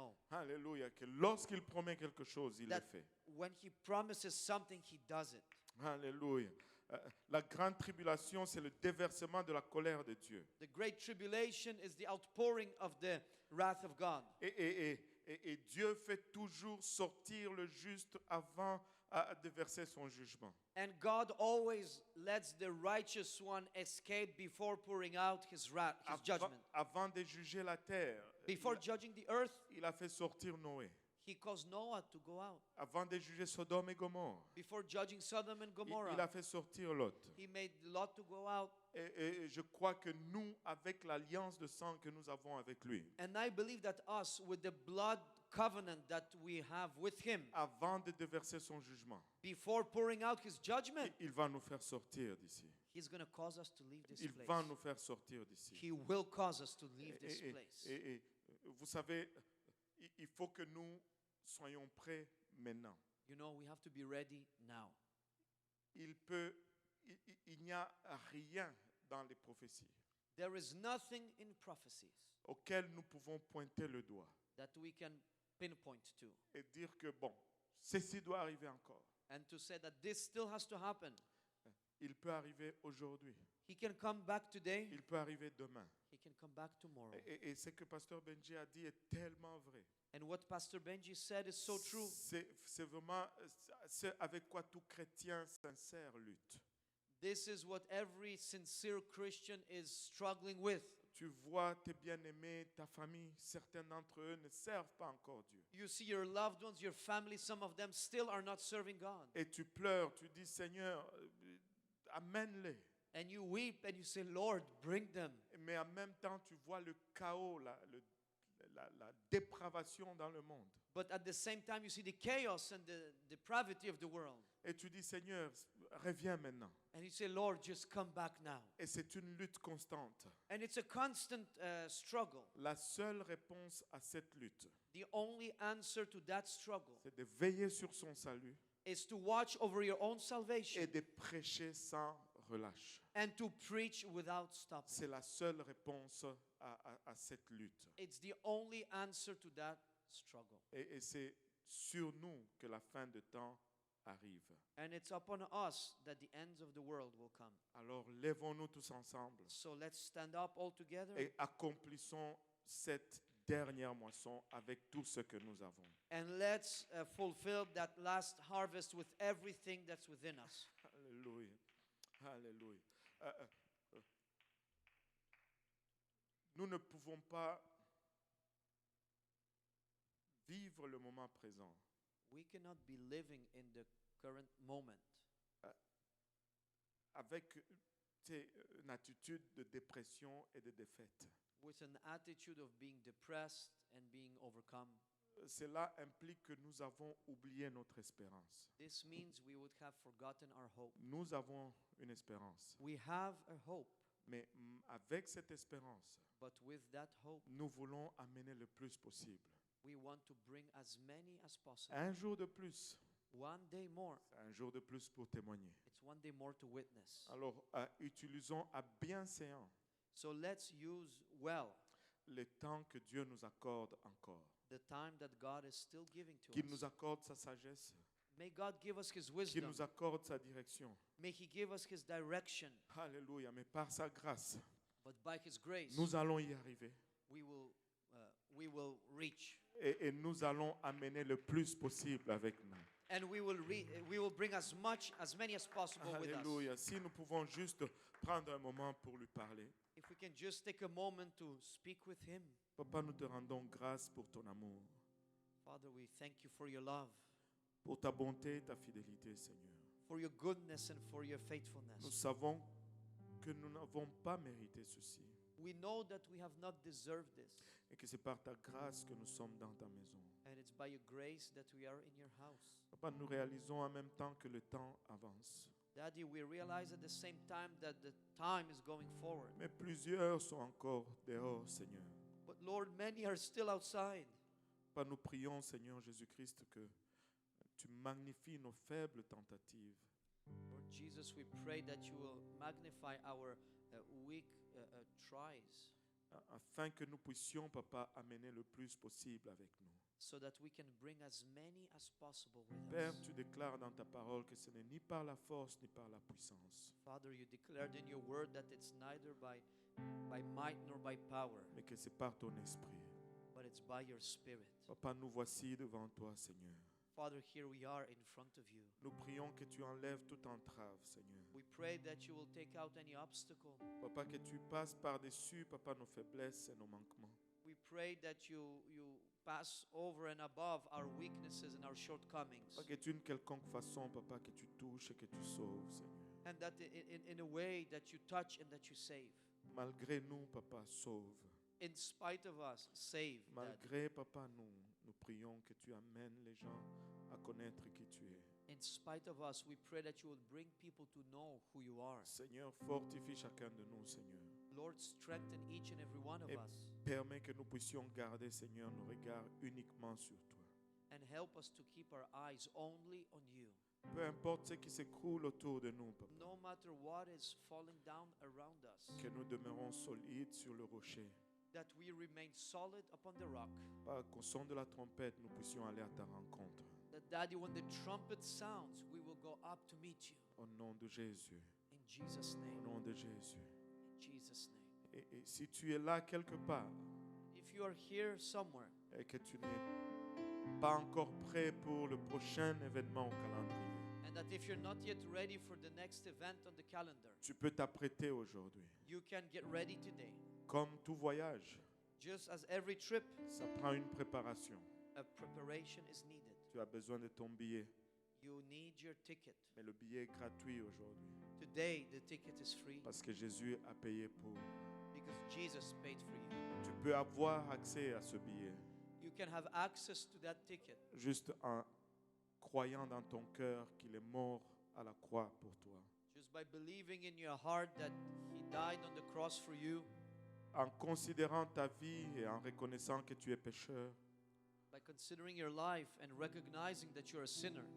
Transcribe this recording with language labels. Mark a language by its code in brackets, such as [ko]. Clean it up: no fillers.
[fr] alléluia, que lorsqu'il promet quelque chose, il le [en] that [fr] fait. [en] when He promises something, He does it. [fr] Alléluia. La grande tribulation, c'est le déversement de la colère de Dieu. [en] The great tribulation is the outpouring of the wrath of God. [fr] Et Dieu fait toujours sortir le juste avant de verser son jugement. [en] And God always lets the righteous one escape before pouring out His wrath, His judgment. [fr] Avant de juger la terre, [en] Before judging the earth, [fr] il a fait sortir Noé. [en] He caused Noah to go out. [fr] Avant de juger Sodome et Gomorrhe, [en] Before judging Sodom and [fr] il [en] Gomorrah, [fr] a fait sortir Lot. [en] He made Lot to go out. [fr] Et je crois que nous, avec l'alliance de sang que nous avons avec lui, [en] And I believe that us, with the blood covenant that we have with Him, [fr] avant de déverser son jugement, [en] before pouring out His judgment, [fr] il va nous faire sortir d'ici. [en] He's going to cause us to leave this [fr] Il [en] place. [fr] va nous faire sortir d'ici. [en] He will cause us to leave this [fr] Et- [en] place. [fr] et vous savez, il faut que nous soyons prêts maintenant. [en] You know, we have to be ready now. [fr] Il n'y a rien dans les prophéties [en] There is nothing in prophecies [fr] auquel nous pouvons pointer le doigt [en] that we can pinpoint to [fr] et dire que, bon, ceci doit arriver encore. [en] and to say that this still has to happen. [fr] Il peut arriver aujourd'hui. [en] He can come back today. [fr] Il peut arriver demain. [en] He can come back tomorrow. [fr] Et ce que Pasteur Benji a dit est tellement vrai. [en] And what Pastor Benji said is so true. [fr] C'est vraiment ce avec quoi tout chrétien sincère lutte. [en] This is what every sincere Christian is struggling with. [fr] Tu vois tes bien-aimés, ta famille, certains d'entre eux ne servent pas encore Dieu. [en] You see your loved ones, your family, some of them still are not serving God. [fr] Et tu pleures, tu dis Seigneur, amène-les. [en] And you weep and you say, Lord, bring them. [fr] Mais en même temps, tu vois le chaos, la dépravation dans le monde. [en] But at the same time, you see the chaos and the depravity of the world. [fr] Et tu dis Seigneur, reviens maintenant. [en] And you say, Lord, just come back now. [fr] Et c'est une lutte constante. [en] And it's a constant struggle. [fr] La seule réponse à cette lutte, [en] The only answer to that struggle [fr] c'est de veiller sur son salut [en] is to watch over your own salvation [fr] et de prêcher sans relâche. [en] and to preach without stopping. [fr] C'est la seule réponse à cette lutte. [en] It's the only answer to that struggle. [fr] Et c'est sur nous que la fin de temps arrive. [en] And it's upon us that the ends of the world will come. [fr] Alors lèvons-nous tous ensemble [en] So let's stand up all together [fr] et accomplissons cette dernière moisson avec tout ce que nous avons. [en] and let's fulfill that last harvest with everything that's within us. [fr] Alléluia. Alléluia. Nous ne pouvons pas vivre le moment présent [en] We cannot be living in the current moment [fr] avec une attitude de dépression et de défaite. [en] with an attitude of being depressed and being overcome. [fr] Cela implique que nous avons oublié notre espérance. [en] This means we would have forgotten our hope. [fr] Nous avons une espérance, [en] We have a hope, [fr] mais avec cette espérance, [en] but with that hope, [fr] nous voulons amener le plus possible [en] We want to bring as many as possible. [fr] Un jour de plus, [en] One day more. [fr] c'est un jour de plus pour témoigner. [en] It's one day more to witness. [fr] Alors, utilisons à bienséant [en] So let's use well [fr] le temps que Dieu nous accorde encore. [en] the time that God is still giving to [fr] Qu'il [en] us. [fr] nous accorde sa sagesse, [en] May God give us His [fr] qu'il [en] wisdom. [fr] nous accorde sa direction. [en] May He give us His direction. [fr] Alléluia. Mais par sa grâce, [en] But by His grace, [fr] nous allons y arriver. [en] we will reach. [fr] Et nous allons amener le plus possible avec nous. [en] And we will bring as many as possible with us. [fr] Alléluia. Si nous pouvons juste prendre un moment pour lui parler. [en] If we can just take a moment to speak with Him. [fr] Papa, nous te rendons grâce pour ton amour, [en] Father, we thank you for your love, [fr] pour ta bonté et ta fidélité, Seigneur. [en] for your goodness and for your [fr] Nous [en] faithfulness. [fr] savons que nous n'avons pas mérité ceci [en] We know that we have not deserved this. [fr] et que c'est par ta grâce que nous sommes dans ta maison. [en] And it's by your grace that we are in your house. [fr] Papa, nous réalisons en même temps que le temps avance. [en] Daddy, we realize at the same time that the time is going forward. [fr] Mais plusieurs sont encore dehors, Seigneur. [en] But Lord, many are still outside. [fr] Papa, nous prions, Seigneur Jésus-Christ, que tu magnifies nos faibles tentatives. [en] Lord Jesus, we pray that you will magnify our weak tries [fr] Afin que nous puissions, Papa, amener le plus possible avec nous. [en] so that we can bring as many as possible with [fr] Père, [en] us. [fr] tu déclares dans ta parole que ce n'est ni par la force ni par la puissance, [en] Father, you declared in your word that it's neither by might nor by power, [fr] mais que c'est par ton esprit. [en] but it's by your spirit. [fr] Papa, nous voici devant toi, Seigneur. [en] Father, here we are in front of you. [fr] Nous prions que tu enlèves toute entrave, Seigneur. [en] We pray that you will take out any obstacle. [fr] Papa, que tu passes par-dessus, Papa, nos faiblesses et nos manquements. [en] We pray that you pass over and above our weaknesses and our shortcomings. [fr] Papa, que d'une quelconque façon, Papa, que tu touches et que tu sauves, Seigneur. [en] And that in a way that you touch and that you save. [fr] Malgré nous, Papa, sauve. [en] In spite of us, save. Daddy. [fr] Malgré, Papa, nous prions que tu amènes les gens à connaître qui tu es. [en] In spite of us, we pray that you will bring people to know who you are. [fr] Seigneur, fortifie chacun de nous, Seigneur. [en] Lord, strengthen each and every one of [fr] Et [en] us. [fr] permets que nous puissions garder, Seigneur, nos regards uniquement sur toi. [en] And help us to keep our eyes only on you. [fr] Peu importe ce qui s'écroule autour de nous, Papa, [en] No matter what is falling down around us, [fr] que nous demeurons solides sur le rocher. [en] that we remain solid upon the rock. [fr] Pas qu'au son de la trompette, nous puissions aller à ta rencontre. [en] That, Daddy, when the trumpet sounds, we will go up to meet you. [fr] Au nom de Jésus. [en] In Jesus' [fr] Au [en] name. [fr] nom de Jésus. [en] In Jesus' name. [fr] Et si tu es là quelque part [en] If you are here somewhere [fr] et que tu n'es pas encore prêt pour le prochain événement au calendrier, [en] and that if you're not yet ready for the next event on the calendar, [fr] tu peux t'apprêter aujourd'hui. [en] you can get ready today. [fr] Comme tout voyage, [en] Just as every trip, [fr] ça prend une préparation. [en] a preparation is needed. [fr] Tu as besoin de ton billet, [en] You need your ticket. [fr] mais le billet est gratuit aujourd'hui [en] Today, the ticket is free [fr] parce que Jésus a payé pour. [en] because Jesus paid for you. [fr] Tu peux avoir accès à ce billet [en] You can have access to that ticket [fr] juste en croyant dans ton cœur qu'il est mort à la croix pour toi, [en] just by believing in your heart that He died on the cross for you, [fr] en considérant ta vie et en reconnaissant que tu es pécheur [en] by considering your life and recognizing that you're a sinner,